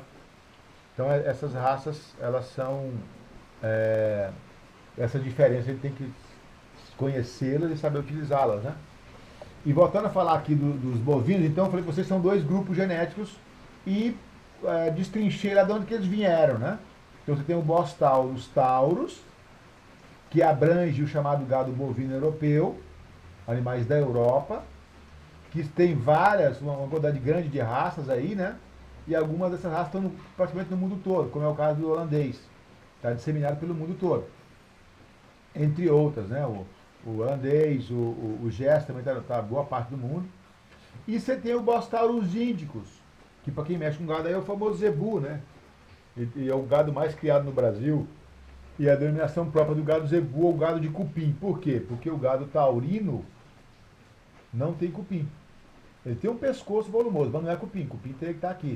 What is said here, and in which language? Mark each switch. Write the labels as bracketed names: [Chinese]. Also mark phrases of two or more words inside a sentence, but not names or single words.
[Portuguese] Então essas raças, elas são essa diferença, a gente tem que conhecê-las e saber utilizá-las, né? E voltando a falar aqui dos bovinos, então eu falei que vocês são dois grupos genéticos e destrinchei lá de onde que eles vieram, né? Então você tem o Bos taurus taurus, que abrange o chamado gado bovino europeu, animais da Europa, que tem uma quantidade grande de raças aí, né? E algumas dessas raças estão praticamente no mundo todo, como é o caso do holandês. Está disseminado pelo mundo todo. Entre outras, né? O holandês, o Jess também está boa parte do mundo. E você tem o Bos taurus índicos, que para quem mexe com gado aí é o famoso zebu, né? E é o gado mais criado no Brasil. E a denominação própria do gado zebu é o gado de cupim. Por quê? Porque o gado taurino não tem cupim. Ele tem um pescoço volumoso, mas não é cupim. Cupim tem que estar aqui.